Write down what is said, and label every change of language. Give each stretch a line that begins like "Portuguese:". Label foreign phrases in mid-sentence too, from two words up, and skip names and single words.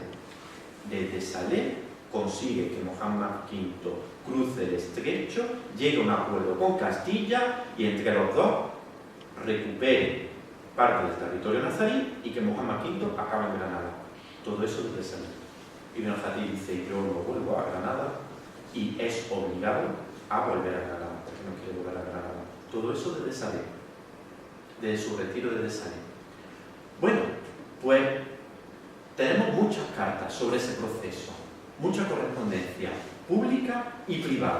Spanish: Desde Saleh consigue que Muhammad V cruce el estrecho, llegue a un acuerdo con Castilla y entre los dos recupere parte del territorio nazarí y que Muhammad V acabe en Granada. Todo eso desde Saleh. Ibn al-Jatib dice: yo no vuelvo a Granada, y es obligado a volver a Granada, porque no quiere volver a Granada. Todo eso desde Saleh, desde su retiro desde Saleh. Bueno, pues tenemos muchas cartas sobre ese proceso, mucha correspondencia pública y privada.